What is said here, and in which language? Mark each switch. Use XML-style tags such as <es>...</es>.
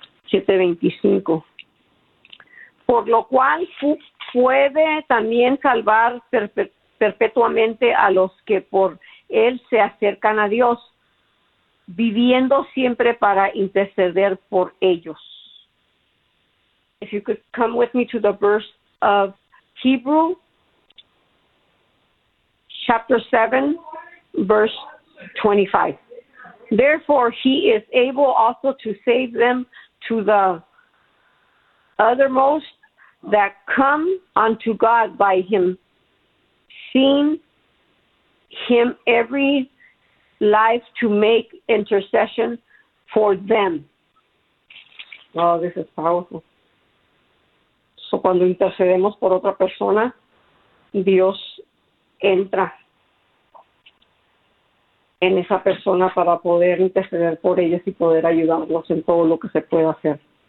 <es>7:25, por lo cual puede también salvar perpetuamente a los que por él se acercan a Dios, viviendo siempre para interceder por ellos.</es> <en>If you could come with me to the verse of Hebrew, chapter 7, verse 25. Therefore, he is able also to save them to the uttermost that come unto God by him, seeing him every life to make intercession for them. Oh, this is powerful.</en> <es>So cuando intercedemos por otra persona, Dios entra en esa persona para poder interceder por ellos y poder ayudarlos en todo lo que se pueda hacer.</es>